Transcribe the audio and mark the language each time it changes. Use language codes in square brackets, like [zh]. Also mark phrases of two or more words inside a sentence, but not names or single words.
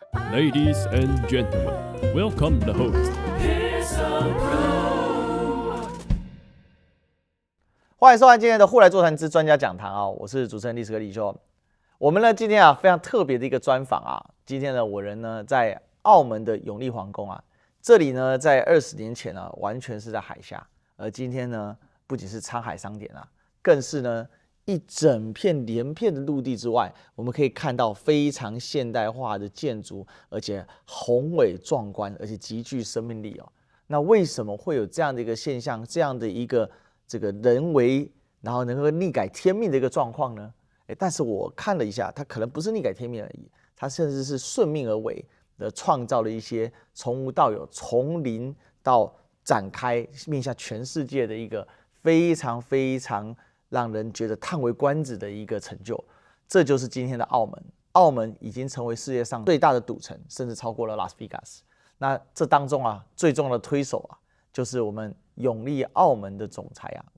[en] Ladies and gentlemen, welcome the host. [zh] 歡迎收看今天的互來座談之專家講堂啊！我是主持人歷史哥李修。我們呢今天啊非常特別的一個專訪啊，今天呢我人呢在澳門的永利皇宮啊，這裡呢在20年前呢完全是在海下，而今天呢不僅是滄海桑田啊，更是呢一整片連片的陸地之外，我們可以看到非常現代化的建築，而且宏偉壯觀，而且極具生命力哦。那為什麼會有這樣的一個現象，這樣的一個這個人為然後能夠逆改天命的一個狀況呢？但是我看了一下，它可能不是逆改天命而已，它甚至是順命而為的，創造了一些從無到有、從零到展開，面向全世界的一個非常非常讓人覺得嘆為觀止的一個成就。這就是今天的澳門。澳門已經成為世界上最大的賭城，甚至超過了拉斯維加斯。那這當中啊，最重要的推手啊，就是我們永利澳門的總裁啊。